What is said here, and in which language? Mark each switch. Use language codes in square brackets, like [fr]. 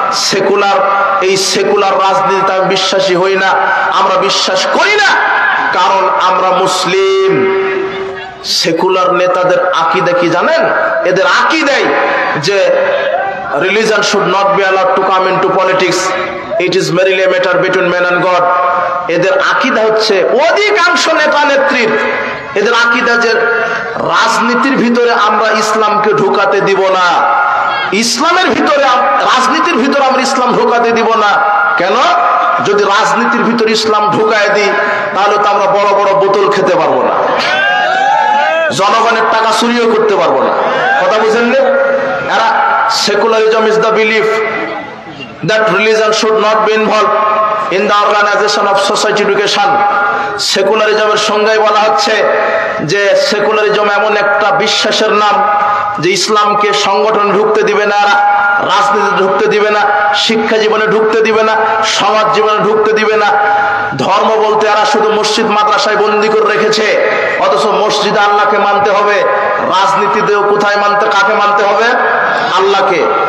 [bn] Secular, এই secular রাজনীতিতে আমি বিশ্বাসী হই না, আমরা বিশ্বাস করি না, কারণ আমরা মুসলিম। সেকুলার নেতাদের আকীদা কি জানেন? এদের আকীদাই যে [en] religion should not be allowed to come into politics, it is merely a matter between man and God। [bn] এদের আকীদা হচ্ছে, অধিকাংশ নেতা নেত্রীর এদের আকীদা যে রাজনীতির ভিতরে আমরা ইসলামকে ঢোকাতে দিব না, ইসলামের ভিতরে, রাজনীতির ভিতরে আমরা ইসলাম ঢোকাতে দিব না। কেন? যদি রাজনীতির ভিতরে ইসলাম ঢুকায় দিই, তাহলে তো আমরা বড় বড় বোতল খেতে পারবো না, জনগণের টাকা চুরিও করতে পারবো না। কথা বুঝেন না? এরা [en] secularism is the belief that religion should not be involved in the organization of society education। [bn] সেকুলারিজমের সংজ্ঞায় বলা হচ্ছে যে সেকুলারিজম এমন একটা বিশ্বাসের নাম যে ইসলামকে সংগঠন ঢুকতে দিবে না, রাজনীতিতে ঢুকতে দিবে না, শিক্ষা জীবনে ঢুকতে দিবে না, সমাজ জীবনে ঢুকতে দিবে না। ধর্ম বলতে এরা শুধু মসজিদ মাদ্রাসায় বন্দী করে রেখেছে, অথচ মসজিদে আল্লাহকে মানতে হবে, রাজনীতিতেও কোথায় মানতে, কাকে মানতে হবে? আল্লাহকে।